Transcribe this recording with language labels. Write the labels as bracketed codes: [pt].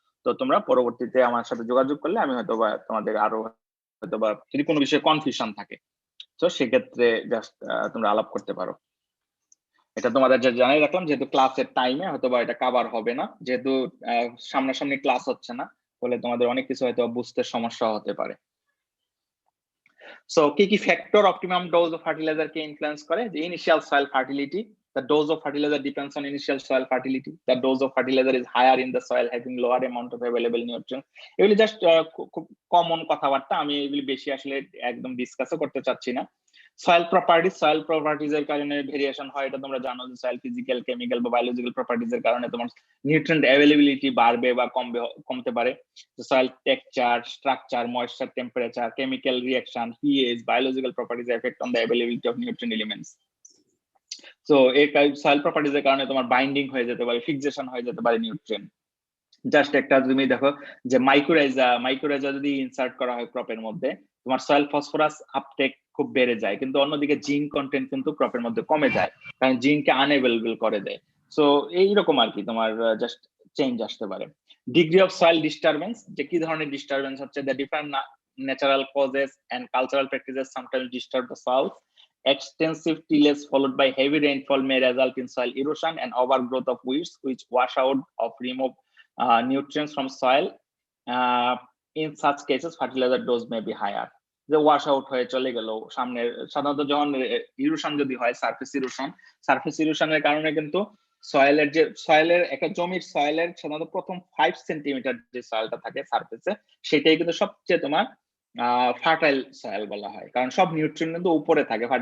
[bn] তো তোমরা পরবর্তীতে আমার সাথে যোগাযোগ করলে আমি হয়তোবা তোমাদের আরো হয়তোবা যদি কোনো বিষয়ে কনফিউশন থাকে, তো সেক্ষেত্রে জাস্ট তোমরা আলাপ করতে পারো। এটা তোমাদের যা জানাই রাখলাম, যেহেতু ক্লাসের টাইমে হয়তোবা এটা কভার হবে না, যেহেতু সামনাসামনি ক্লাস হচ্ছে না, ফলে তোমাদের অনেক কিছু হয়তো বুঝতে সমস্যা হতে পারে। সো কি [en] factor optimum dose of fertilizer কে [bn] influence করে? [en] যে initial soil fertility, the dose of fertilizer depends on initial soil fertility. The dose of fertilizer is higher in the soil having lower amount of available nutrients. [bn] এগুলি just খুব common কথাবার্তা, আমি এগুলি বেশি আসলে একদম ডিসকাসও করতে চাচ্ছি না। সয়েল প্রপার্টিজ এর কারণে ভেরিয়েশন হয়, এটা তোমরা জানো যে সয়েল ফিজিক্যাল, কেমিক্যাল বা বায়োলজিক্যাল প্রপার্টিজ এর কারণে তোমার নিউট্রিয়েন্ট অ্যাভেলেবিলিটি বাড়বে বা কমতে পারে। [en] Soil texture, structure, moisture, temperature, chemical reaction, pH, biological properties effect on the availability of nutrient elements. [bn] So এই সয়েল প্রপার্টিজ এর কারণে তোমার বাইন্ডিং হয়ে যেতে পারে, ফিক্সেশন হয়ে যেতে পারে নিউট্রিয়েন্ট। জাস্ট একটা তুমি দেখো যে মাইক্রোরাইজা যদি ইনসার্ট করা হয় ক্রপের মধ্যে, তোমার সয়েল ফসফরাস আপটেক খুব বেড়ে যায়, কিন্তু অন্যদিকে জিঙ্ক কন্টেন্ট কিন্তু ক্রপের মধ্যে কমে যায়, কারণ জিঙ্ককে আনএভেলেবল করে দেয়। সো এইরকম আর কি তোমার জাস্ট চেঞ্জ আসতে পারে। ডিগ্রি অফ সয়েল ডিস্টারবেন্স, যে কি ধরনের ডিস্টারবেন্স হচ্ছে, [en] The different natural causes and cultural practices sometimes disturb the soil. Extensive tillage followed by heavy rainfall may result in soil erosion and overgrowth of weeds which wash out or remove nutrients from soil. In such cases fertilizer dose may be higher. [bn] যে wash out হয়ে চলে গেল সামনে, সাধারণত যখন erosion যদি হয়, surface ইরোশনের কারণে কিন্তু সয়েলের একটা জমির সয়েলের সাধারণত প্রথম 5 সেন্টিমিটার যে সয়েলটা থাকে সারফেসে, সেটাই কিন্তু সবচেয়ে তোমার ফার্টাইল সয়েল বলা হয়, কারণ সব নিউট্রিয়েন্ট কিন্তু উপরে থাকে।